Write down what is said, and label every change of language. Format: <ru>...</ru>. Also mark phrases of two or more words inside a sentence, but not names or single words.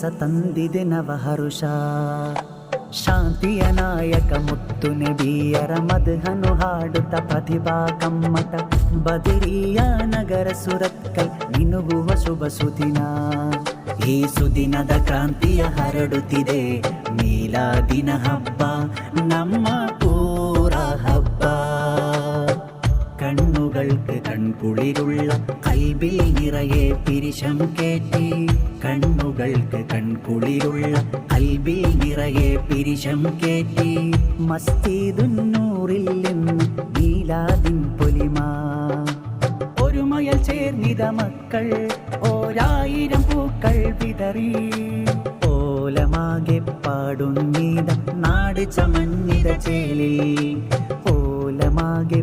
<kn>ತಂದಿದೆ ನವ ಹರುಷ ಶಾಂತಿಯ ನಾಯಕ ಮುತ್ತು ನಬಿಯರ ಮದ್ಹನು ಹಾಡುತ್ತ ಪ್ರತಿಭಾ ಕಮ್ಮಟ ಬದರಿಯ ನಗರ ಸುರತ್ಕಲ್ ಮಿನುಗುವ ಶುಭ ಸುದಿನ ಈ ಸುದಿನದ ಕ್ರಾಂತಿಯ ಹರಡುತ್ತಿದೆ ಮೀಲಾದಿನ ಹಬ್ಬ ನಮ್ಮ ಊರ ಹಬ್ಬ</kn> <ml>കണ്ണുകൾക്ക് കൺകുളിരുള്ള കൽബിൽ നിറയെ പിരിശം കേട്ടി കണ്ണുകൾക്ക് കൺകുളിരുള്ള കൽബിൽ നിറയെ പിരിശം കേട്ടി മസ്ജിദുന്നൂറിൽ നിന്ന് മീലാദിൻ പൊലിമ ഒരുമയൽ ചേർന്നിത മക്കൾ ഓരായിരം പൂക്കൾ വിതറി ഓലമാകെ പാടുന്നീത നാട് ചമഞ്ഞിത ചേലിൽ ഓലമാകെ</ml>